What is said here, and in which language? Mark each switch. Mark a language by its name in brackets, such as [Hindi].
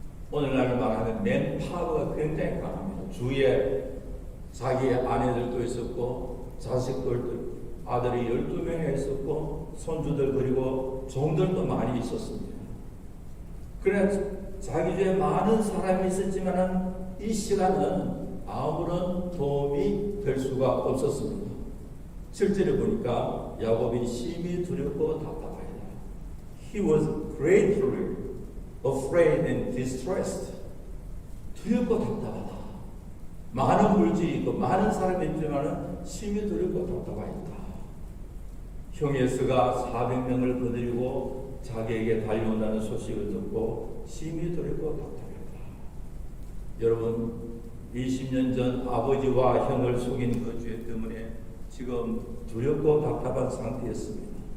[Korean] 오늘날 말하면 맨파워가 굉장히 강합니다. 주위에 자기의 아내들도 있었고 자식들도 아들이 12명이 있었고 손주들 그리고 종들도 많이 있었습니다. 그래 자기 주위에 많은 사람이 있었지만 이 시간은 아무런 도움이 될 수가 없었습니다. 실제로 보니까 야곱이 심히 두렵고 답답하다. [English] He was greatly afraid and distressed. [Korean] 두렵고 답답하다. 많은 물질이 있고 많은 사람이 있지만 심히 두렵고 답답하다. 형 에서가 400명을 거느리고 자기에게 달려온다는 소식을 듣고 심히 두렵고 답답하다. 여러분 20년 전 아버지와 형을 속인 그 죄 때문에 지금 두렵고 답답한 상태였습니다.